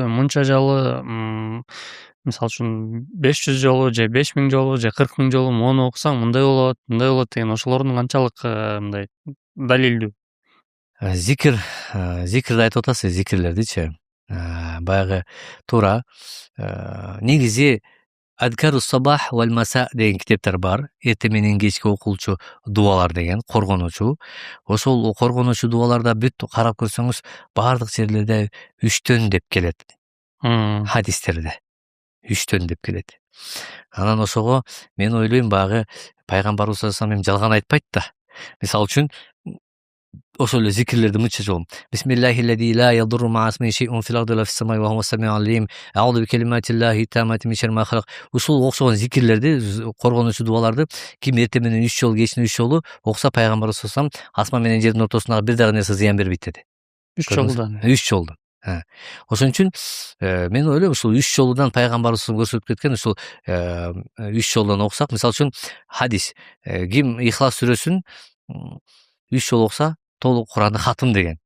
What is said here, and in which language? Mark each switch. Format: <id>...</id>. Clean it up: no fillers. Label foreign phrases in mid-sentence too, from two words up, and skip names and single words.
<ky>Мынча жолу, мисалы үчүн 500 жолу же 5000 жолу же 40 000 жолу мону окусаң мындай болот деген ошолордун канчалык мындай далилдүү? зикирди айтып атасыз, зикирлердичи. Баягы туура негизи Адкарус сабах валь маса деген китептер бар. Эртең менен кечке окулчу дубалар деген, коргонуучу. Ошол коргонуучу дубаларда бүт карап көрсөңүз, баардык жерлерде 3төн деп келет. Хадистерде 3төн деп келет. Анан ошого мен ойлойм, баягы пайгамбарыбыз</ky> <ar>صلى الله عليه</ar> <ky>жалган айтпайт да. Мисалы үчүн ошол эле зикирлерди мынча жолу.</ky> <ar>بسم الله الذي لا يضر مع اسمه شيء في الأرض وفي السماء وهو السميع العليم. أعوذ بكلمات الله التامات من شر ما خلق.</ar> <ky>Ушул окшогон зикирлерди, коргонуучу дубаларды ким эртең менен 3 жолу, кечинен 3 жолу окуса, пайгамбарыбыз</ky> <ar>صلى الله عليه وسلم</ar> <ky>асман менен жердин ортосундагы бир дагы нерсе зыян бербейт деди. 3 жолдан. 3 жолдан. Ошон үчүн мен ойлойм, ушул 3 жолудан пайгамбарыбыз көрсөтүп кеткен, ушул 3 жолдан окусак, мисалы үчүн хадис, ким Ихлас сүрөсүн 3 жолу окуса, толук Куранды хатым деген.</ky>